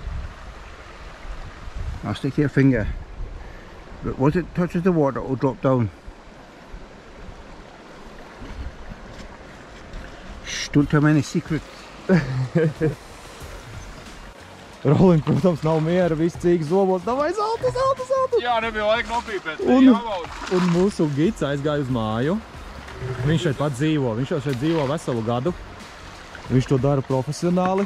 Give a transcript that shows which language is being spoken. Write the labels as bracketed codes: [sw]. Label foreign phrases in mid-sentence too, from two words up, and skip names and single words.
[en] Now stick to your finger. But once it touches the water, it will drop down. Shh, don't tell me any secrets. [lv] Rolim, protams, nav miera, viss cīgs zobos. Davai, zelta! Jā, nebija laika nopīpēt. Un mūsu gids aizgāja uz māju. Viņš šeit pat dzīvo. Viņš jau šeit dzīvo veselu gadu. Viņš to dara profesionāli.